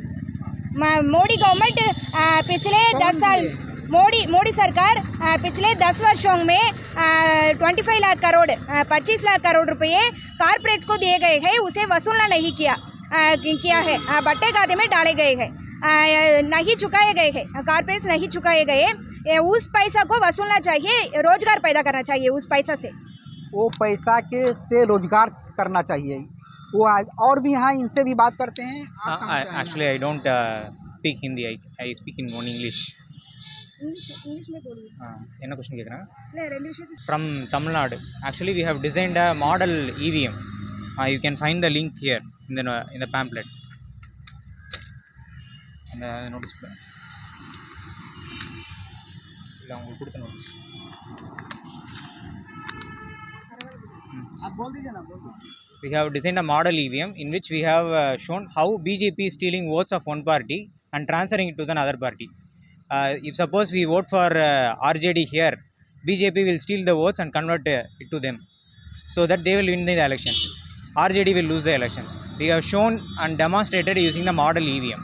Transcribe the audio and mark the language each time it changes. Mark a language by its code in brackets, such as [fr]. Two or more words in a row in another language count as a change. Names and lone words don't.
[hi] मोदी गवर्नमेंट पिछले 10 साल, मोदी सरकार पिछले 10 वर्षों में 25 लाख करोड़ 25 लाख करोड़ रुपये कॉर्पोरेट्स को दिए गए हैं, उसे वसूलना नहीं किया है, बट्टे खाते में डाले गए हैं, नहीं चुकाए गए हैं, कॉर्पोरेट्स नहीं चुकाए गए, उस पैसा को वसूलना चाहिए, रोजगार पैदा करना चाहिए उस पैसा से। वो पैसा से रोजगार करना चाहिए। वो और भी यहाँ इनसे भी बात करते हैं। [en] Actually I don't speak Hindi, I speak in own English [hi] में बोलिए। [ta] என்ன क्वेश्चन கேக்குறாங்க? இல்ல, ரெண்டு விஷயம் [en] From Tamil Nadu. Actually we have designed a model EVM. You can find the link here in the pamphlet. In the notice. [ta] இல்லை உங்களுக்கு கொடுத்த நோட்டீஸ் [hi] आप बोल दीजिए ना, बोल दीजिए. [en] we have designed a model EVM in which we have shown how BJP is stealing votes of one party and transferring it to the other party. If suppose we vote for RJD here, BJP will steal the votes and convert it to them, so that they will win the elections. RJD will lose the elections. We have shown and demonstrated using the model EVM.